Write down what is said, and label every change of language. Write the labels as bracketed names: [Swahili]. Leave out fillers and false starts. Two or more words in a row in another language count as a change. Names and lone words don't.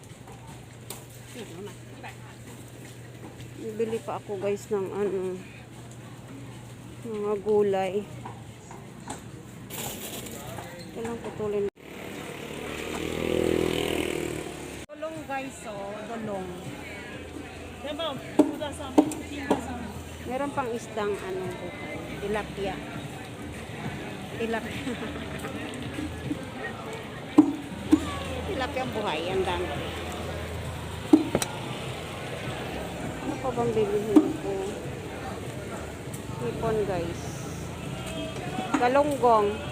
[Filipino] Bibili pa ako guys ng ano, mga gulay. Kailang putulin. Dolong guys, oh, dolong. [Chinese] 要不要铺在上面，钉在上面？ [Filipino] Meron pang isdang ano buhay. Tilapia. Tilapia. Tilapia buhay. Ang dami. Ano pa bang bibilihin ko? Hipon guys. Galunggong.